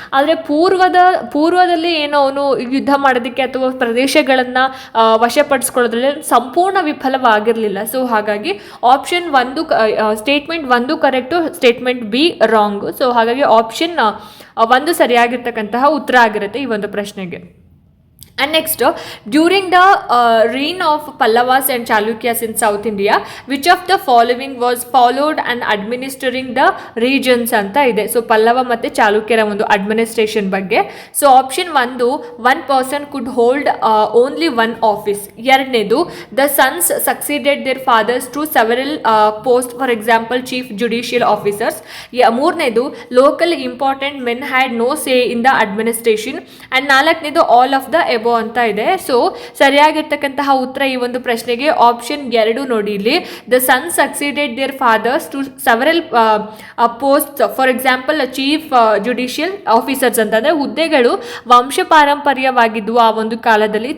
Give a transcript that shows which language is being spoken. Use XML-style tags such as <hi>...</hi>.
<kn>ಆದರೆ ಪೂರ್ವದಲ್ಲಿ ಏನೋ ಅವನು ಯುದ್ಧ ಮಾಡೋದಕ್ಕೆ ಅಥವಾ ಪ್ರದೇಶಗಳನ್ನು ವಶಪಡಿಸ್ಕೊಳ್ಳೋದ್ರಲ್ಲಿ ಸಂಪೂರ್ಣ ವಿಫಲವಾಗಿರಲಿಲ್ಲ. ಸೊ ಹಾಗಾಗಿ option 1 statement 1 correct, statement B wrong. So ಹಾಗಾಗಿ ಆಪ್ಷನ್ 1 ಸರಿಯಾಗಿರ್ತಕ್ಕಂತಹ ಉತ್ತರ ಆಗಿರುತ್ತೆ ಈ ಒಂದು ಪ್ರಶ್ನೆಗೆ.</kn> <en>And next, during the reign of Pallavas and Chalukyas in South India, which of the following was followed and administering the regions</en> <kn>ಅಂತ ಇದೆ. So Pallava ಮತ್ತು ಚಾಲುಕ್ಯರ ಒಂದು ಅಡ್ಮಿನಿಸ್ಟ್ರೇಷನ್ ಬಗ್ಗೆ.</kn> <en>So option 1 one person could hold only one office.</en> <kn>ಎರಡನೇದು,</kn> <en>the sons succeeded their fathers to several posts, for example chief judicial officers.</en> <kn>ಮೂರನೇದು,</kn> <en>local important men had no say in the administration. and</en> <kn>ನಾಲ್ಕನೇದು,</kn> <en>all of the above</en> <kn>ಅಂತ ಇದೆ. So ಸರಿಯಾಗಿರ್ತಕ್ಕಂತಹ ಉತ್ತರ ಈ ಒಂದು ಪ್ರಶ್ನೆಗೆ option 2 ನೋಡಿ, ಇಲ್ಲಿ</kn> <en>the son succeeded their fathers to several post, for example chief judicial officers</en> <kn>ಅಂತಂದರೆ ಹುದ್ದೆಗಳು ವಂಶ ಪಾರಂಪರ್ಯವಾಗಿದ್ವು ಆ ಒಂದು ಕಾಲದಲ್ಲಿ.</kn>